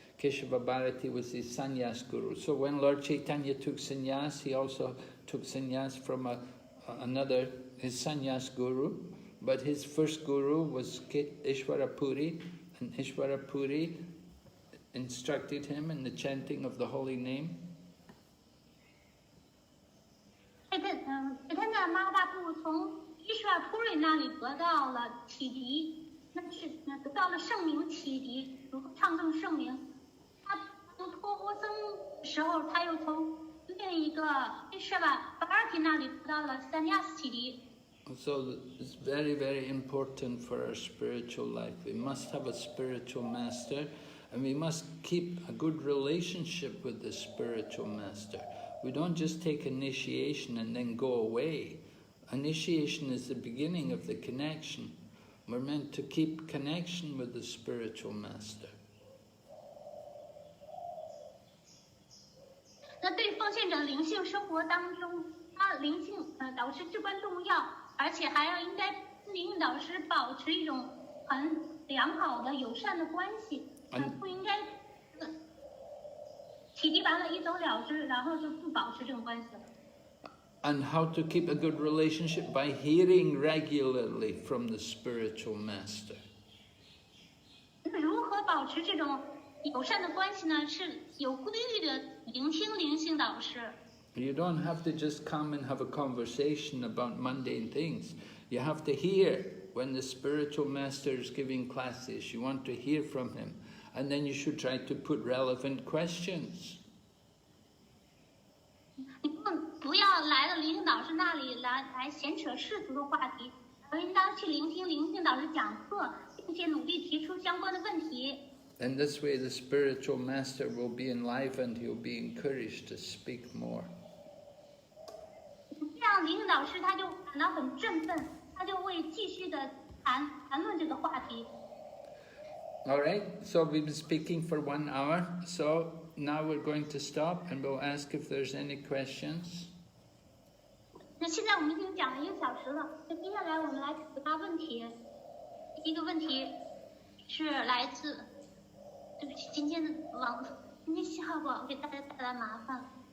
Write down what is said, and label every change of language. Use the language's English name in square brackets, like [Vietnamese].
[English] Keshava Bharati was his sannyas guru. So when Lord Chaitanya took sannyas, he also took sannyas from another, his sannyas guru. But his first guru was Ishvara Puri, and Ishvara Puri instructed him in the chanting of the holy name. [Chinese] Chaitanya Mahaprabhu 从 Ishvara Puri 那里得到了启迪，得到了圣名启迪，如何唱诵圣名。他从托钵僧时候，他又从另一个 Ishvara Bharati 那里得到了sannyas启迪。 [English] So it's very, very important for our spiritual life. We must have a spiritual master, and we must keep a good relationship with the spiritual master. We don't just take initiation and then go away. Initiation is the beginning of the connection. We're meant to keep connection with the spiritual master. [Chinese] 那对奉献者灵性生活当中，他灵性导师至关重要，而且还要应该跟灵性导师保持一种很良好的友善的关系，不应该启迪完了一走了之，然后就不保持这种关系了。 [English] And how to keep a good relationship by hearing regularly from the spiritual master. [Chinese] 如何保持这种友善的关系呢？是有规律的聆听灵性导师。 [English] You don't have to just come and have a conversation about mundane things. You have to hear when the spiritual master is giving classes. You want to hear from him. And then you should try to put relevant questions. [Chinese] 你不要来到灵性导师那里来闲扯世俗的话题，而应当去聆听灵性导师讲课，并且努力提出相关的问题。 [English] And this way the spiritual master will be enlivened, he'll be encouraged to speak more. [Chinese] 这样灵性导师他就感到很振奋，他就会继续的谈论这个话题。 [English] All right, so we've been speaking for 1 hour, so now we're going to stop and we'll ask if there's any questions. [Chinese] 那现在我们已经讲了1个小时了，那接下来我们来回答问题。第一个问题是来自，对不起，今天的今天信号不好，给大家带来麻烦。